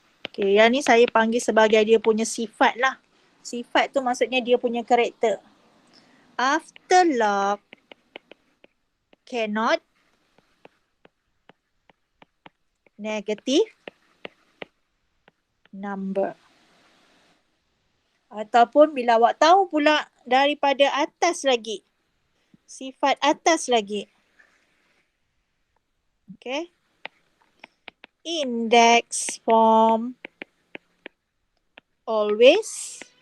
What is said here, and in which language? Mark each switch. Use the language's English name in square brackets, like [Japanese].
[Malay] Okay, yang ni saya panggil sebagai dia punya sifat lah. Sifat tu maksudnya dia punya karakter. [English] After log cannot negative number. [Malay] Ataupun bila awak tahu pula daripada atas lagi. Sifat atas lagi. [English] Okay. Index form always.